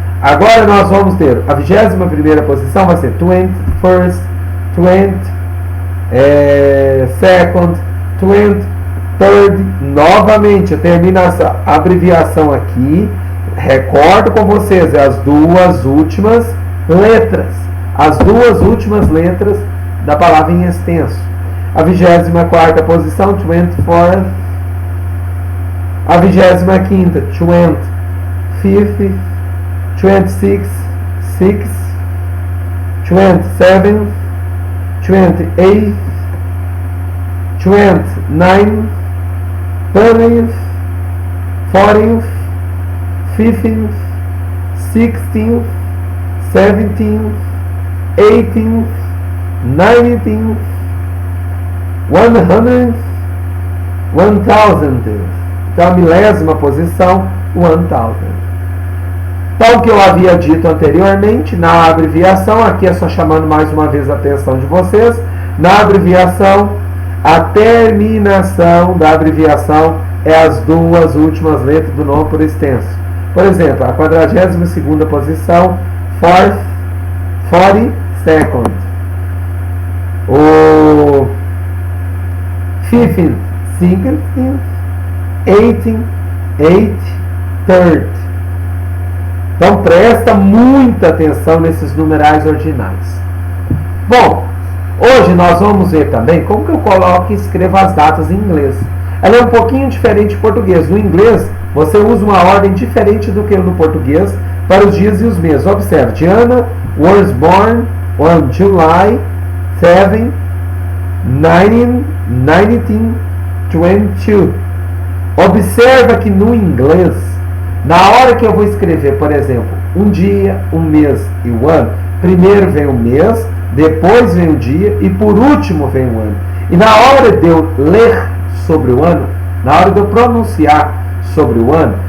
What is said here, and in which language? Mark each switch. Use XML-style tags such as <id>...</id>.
<pt>Agora nós vamos ter a 21ª posição, vai ser 21st, 20th, 2nd, 23rd, novamente, a terminação, a abreviação aqui, recordo com vocês, é as duas últimas letras, da palavra em extenso. A 24ª posição, 24th, a 25ª, 25th, 26th, 6th, 27th, 28th,</pt> <en>29th, 30th, 40th, 15th, 16th, 17th, 18th, 19th, 100th, 1000th.</en> <pt>Então, a milésima posição, 1000. Então, o que eu havia dito anteriormente, na abreviação, aqui é só chamando mais uma vez a atenção de vocês, na abreviação, a terminação da abreviação é as duas últimas letras do nome por extenso. Por exemplo, a 42ª posição, 42nd. O 15th, 16th, 18th, 3rd. Então presta muita atenção nesses numerais ordinais. Bom, hoje nós vamos ver também como que eu coloco e escrevo as datas em inglês. Ela é um pouquinho diferente do português. No inglês, você usa uma ordem diferente do que no português para os dias e os meses.</pt> <en>Observe, Diana was born on July 7, 1922.</en> <pt>Observa que no inglês, na hora que eu vou escrever, por exemplo, um dia, um mês e o ano, primeiro vem o mês, depois vem o dia e por último vem o ano. E na hora de eu ler sobre o ano, na hora de eu pronunciar sobre o ano,</pt>